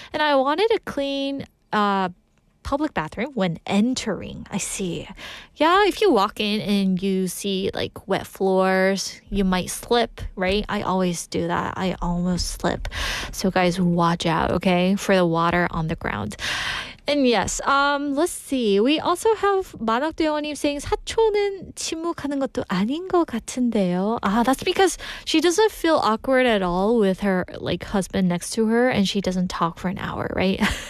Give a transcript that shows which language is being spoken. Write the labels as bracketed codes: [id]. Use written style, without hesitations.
[en] And I wanted a clean public bathroom when entering. I see. Yeah, if you walk in and you see like wet floors, you might slip, right? I always do that. I almost slip. So guys, watch out, okay, for the water on the ground. And yes, let's see. We also have [ko] 만학대원님 [en] saying [ko] 사촌은 침묵하는 것도 아닌 것 같은데요. [en] That's because she doesn't feel awkward at all with her like husband next to her and she doesn't talk for an hour, right?